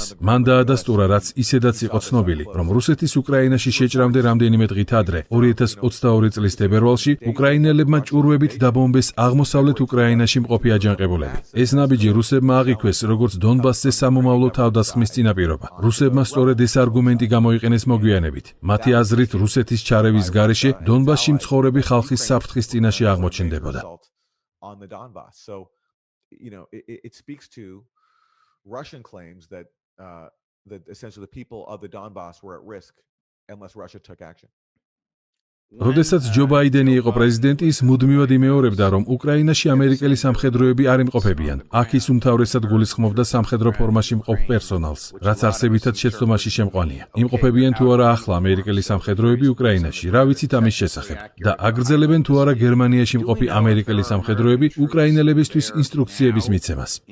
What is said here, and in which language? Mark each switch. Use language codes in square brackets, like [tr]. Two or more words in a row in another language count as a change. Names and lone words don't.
[ka] მან დაადასტურა, რაც ისედაც იყო ცნობილი, რომ რუსეთის უკრაინაში შეჭრამდე რამდენიმე დღით ადრე, 2022 წლის თებერვალში, უკრაინელებმა ჭურვებით დაბომბეს აღმოსავლეთ უკრაინაში მყოფი აჯანყებულები. ეს ნაბიჯი რუსებმა აღიქვეს, როგორც დონბასზე სამომავლო თავდასხმის წინაპირობა. რუსებმა სწორედ ეს არგუმენტი გამოიყენეს მოგვიანებით. მათი აზრით, რუსეთის ჩარევის გარეშე დონბასში მცხოვრები ხალხის საფრთხის წინაშე აღმოჩნდებოდა. [en] Russian claims that essentially the people of the Donbass were at risk unless Russia took action. [ka] როდესაც ჯო ბაიდენი იყო პრეზიდენტი, ის მუდმივად იმეორებდა, რომ უკრაინაში ამერიკელი სამხედროები არ იმყოფებიან. აქ ის უმთავრესად გულისხმობდა სამხედრო ფორმაში მყოფ პერსონალს, რაც არსებითად შეცდომაში შემყვანია. იმყოფებიან თუ არა ახლა ამერიკელი სამხედროები უკრაინაში, რა ვიცით ამის შესახებ და აგრძელებენ თუ არა გერმანიაში მყოფი ამერიკელი სამხედროები უკრაინელებისთვის ინსტრუქციების მიცემას.